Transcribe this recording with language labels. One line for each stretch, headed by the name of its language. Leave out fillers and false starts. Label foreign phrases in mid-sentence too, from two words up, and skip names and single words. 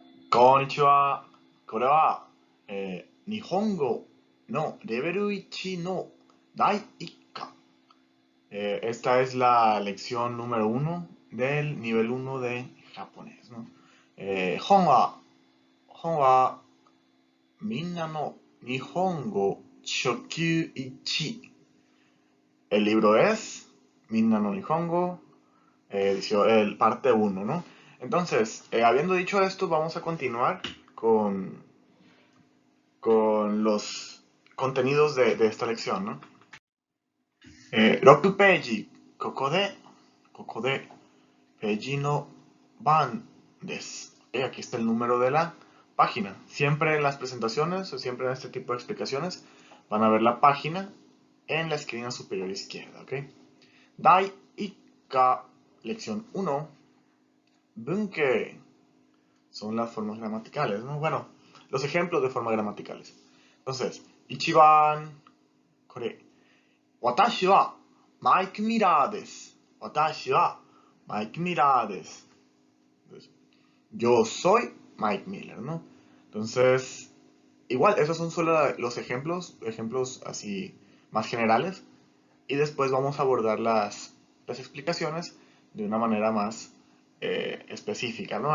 Japanese: こんにちは。これは、日本語のレベル1の第1 課。
Spanish: Esta es la lección número 1 del nivel 1 de japonés, ¿no?
Japanese: 本はみんなの日本語初級 1。
Spanish: El libro es Minna no Nihongo, el parte 1, ¿no? Entonces, habiendo dicho esto, vamos a continuar con los contenidos de esta lección, ¿no?
Japanese: 6 ページ、ここで、ページの番です。
Spanish: Aquí está el número de la página. Siempre en las presentaciones o siempre en este tipo de explicaciones van a ver la página en la esquina superior izquierda, ¿ok?
Japanese: 第一課, lección 1, Bunke.
Spanish: Son las formas gramaticales, ¿no? Bueno, los ejemplos de formas gramaticales. Entonces,
Japanese: Ichiban, これ、私はマイク・ミラーです。私はマイク・ミラーです。
Spanish: Yo soy Mike Miller, ¿no? Entonces, igual, esos son solo los ejemplos así más generales. Y después vamos a abordar las explicaciones de una manera más específica, ¿no?